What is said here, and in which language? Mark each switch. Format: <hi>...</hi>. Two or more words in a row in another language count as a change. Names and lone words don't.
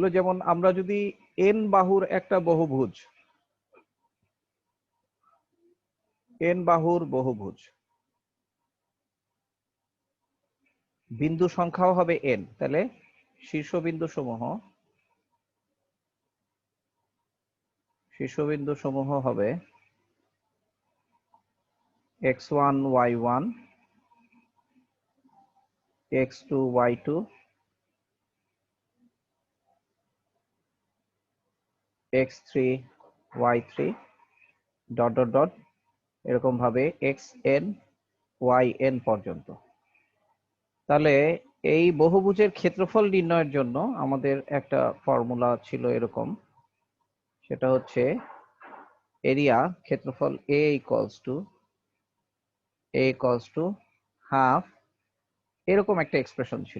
<bn>যেমন আমরা যদি এন বাহুর একটা বহুভুজ, এন বাহুর বহুভুজ, বিন্দু সংখ্যাও হবে এন, তাহলে শীর্ষবিন্দু সমূহ হবে x1 y1 x2 y2 x3 y3</bn> <en>dot dot dot</en> <bn>এরকম ভাবে xn yn পর্যন্ত। তাহলে এই বহুভুজের ক্ষেত্রফল নির্ণয়ের জন্য আমাদের একটা ফর্মুলা ছিল এরকম, সেটা হচ্ছে এরিয়া ক্ষেত্রফল a</bn> <en>equals to half,</en> <bn>এরকম একটা এক্সপ্রেশন ছিল।</bn>